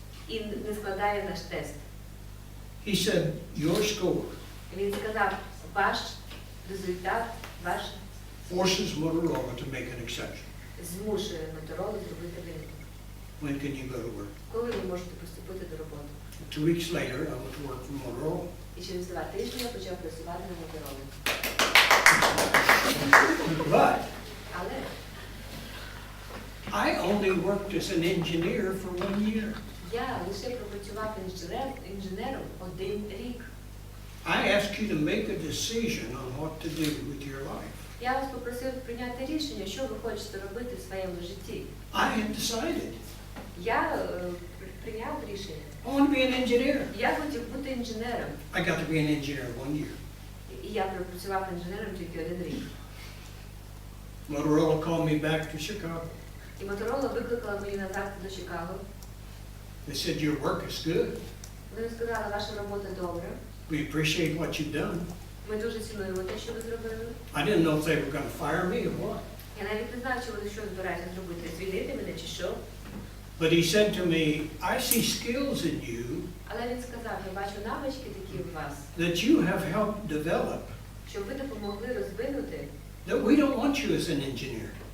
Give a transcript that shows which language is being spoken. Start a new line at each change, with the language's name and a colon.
Ukrainian: і не складає наш тест.
English: He said, your score
Ukrainian: Він сказав: ваш результат, ваш
English: forces Motorola to make an exception.
Ukrainian: змушує Моторолу зробити виняток.
English: When can you go to work?
Ukrainian: Коли ви можете приступити до роботи?
English: 2 weeks later, I went to work for Motorola.
Ukrainian: І через 2 тижні я почав працювати на Моторолі.
English: But
Ukrainian: Але
English: I only worked as an engineer for 1 year.
Ukrainian: я лише пропрацював інженером 1 рік.
English: I asked you to make a decision on what to do with your life.
Ukrainian: Я вас попросив прийняти рішення, що ви хочете робити в своєму житті.
English: I had decided.
Ukrainian: Я прийняв рішення.
English: I want to be an engineer.
Ukrainian: Я хотів бути інженером.
English: I got to be an engineer 1 year.
Ukrainian: І я пропрацював інженером тільки 1 рік.
English: Motorola called me back to Chicago.
Ukrainian: І Моторола викликала мені назад до Чикаго.
English: They said, your work is good.
Ukrainian: Вони сказали: ваша робота добра.
English: We appreciate what you've done.
Ukrainian: Ми дуже цінуємо те, що ви зробили.
English: I didn't know if they were going to fire me or what.
Ukrainian: Я навіть не знаю, чи вони що збираються зробити, звільнити мене чи що.
English: But he said to me, I see skills in you
Ukrainian: Але він сказав: я бачу навички такі в вас,
English: that you have helped develop,
Ukrainian: щоб ви допомогли розвинути,
English: that we don't want you as an engineer.